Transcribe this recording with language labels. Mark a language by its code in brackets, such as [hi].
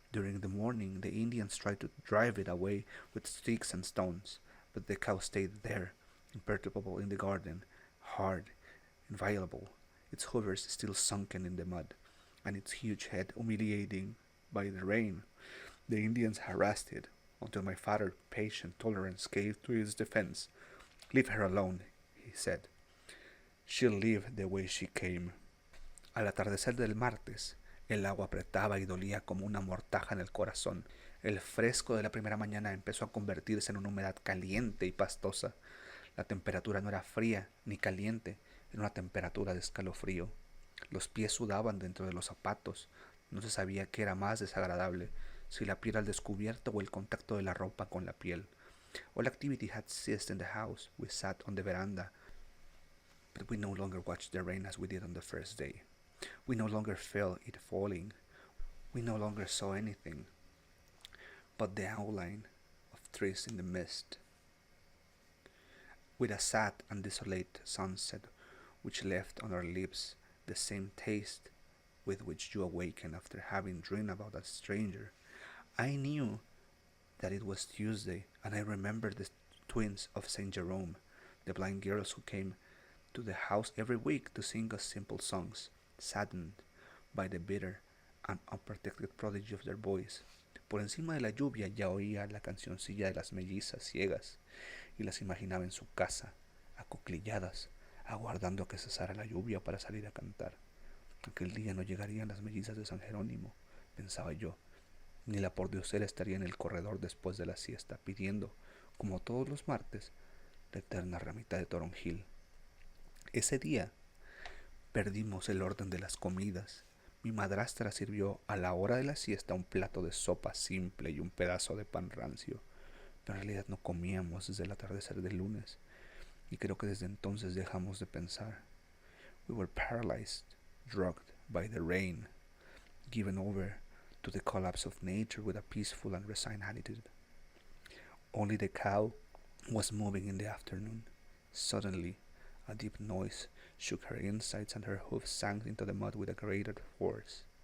[en] During the morning, the Indians tried to drive it away with sticks and stones, but the cow stayed there, imperturbable in the garden, hard, inviolable, its hoofs still sunken in the mud, and its huge head humiliating by the rain. The Indians harassed it until my father's patient tolerance gave to its defense. "Leave her alone," he said. "She'll leave the way she came." [es] Al atardecer del martes, el agua apretaba y dolía como una mortaja en el corazón. El fresco de la primera mañana empezó a convertirse en una humedad caliente y pastosa. La temperatura no era fría ni caliente, era una temperatura de escalofrío. Los pies sudaban dentro de los zapatos. No se sabía qué era más desagradable, si la piel al descubierto o el contacto de la ropa con la piel. [en] All activity had ceased in the house. We sat on the veranda, but we no longer watched the rain as we did on the first day. We no longer felt it falling. We no longer saw anything but the outline of trees in the mist, with a sad and desolate sunset which left on our lips the same taste with which you awaken after having dreamed about a stranger. I knew that it was Tuesday, and I remembered the twins of St. Jerome, the blind girls who came to the house every week to sing us simple songs, saddened by the bitter and unprotected prodigy of their voice. [es] Por encima de la lluvia ya oía la cancioncilla de las mellizas ciegas y las imaginaba en su casa, acuclilladas, aguardando a que cesara la lluvia para salir a cantar. Aquel día no llegarían las mellizas de San Jerónimo, pensaba yo, ni la pordiosera estaría en el corredor después de la siesta, pidiendo, como todos los martes, la eterna ramita de toronjil. Ese día perdimos el orden de las comidas. Mi madrastra sirvió a la hora de la siesta un plato de sopa simple y un pedazo de pan rancio, pero en realidad no comíamos desde el atardecer del lunes, y creo que desde entonces dejamos de pensar. [en] We were paralyzed, drugged by the rain, given over to the collapse of nature with a peaceful and resigned attitude. Only the cow was moving in the afternoon. Suddenly, a deep noise shook her insides and her hoofs sank into the mud with a greater force.